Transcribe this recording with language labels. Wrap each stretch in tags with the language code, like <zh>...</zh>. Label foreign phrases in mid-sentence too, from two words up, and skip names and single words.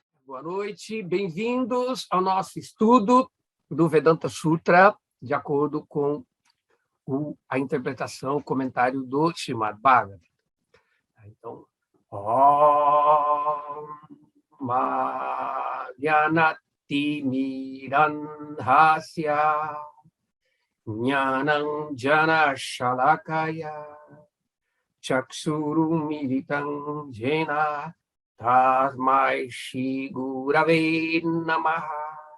<pt>boa noite. Bem-vindos ao nosso estudo do Vedanta Sutra, de acordo com a interpretação, o comentário do Srimad Bhagavatam. Então,</pt> <sa>Om Jnanati Miranhasya Jnanam Jana Shalakaya Chakshuru Militam Jena Tasmai Shri Gurave Namaha</sa>